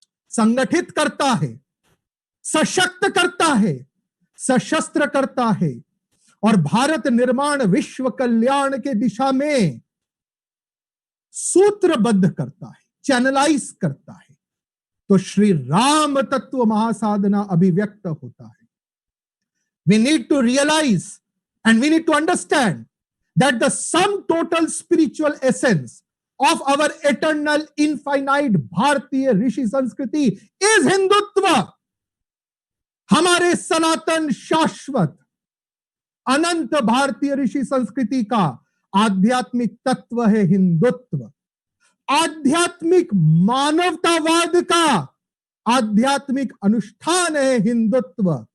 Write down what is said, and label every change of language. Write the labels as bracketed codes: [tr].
[hi] संगठित करता है, सशक्त करता है, सशस्त्र करता है और भारत निर्माण विश्व कल्याण के दिशा में सूत्रबद्ध करता है, चैनलाइज करता है, तो श्री राम तत्व महासाधना अभिव्यक्त होता है। [en] We need to realize and we need to understand that the sum total spiritual essence of our eternal infinite Bharatiya Rishi Sanskriti is Hindutva. [hi] हमारे सनातन शाश्वत अनंत भारतीय ऋषि संस्कृति का आध्यात्मिक तत्व है हिंदुत्व। आध्यात्मिक मानवतावाद का आध्यात्मिक अनुष्ठान है हिंदुत्व।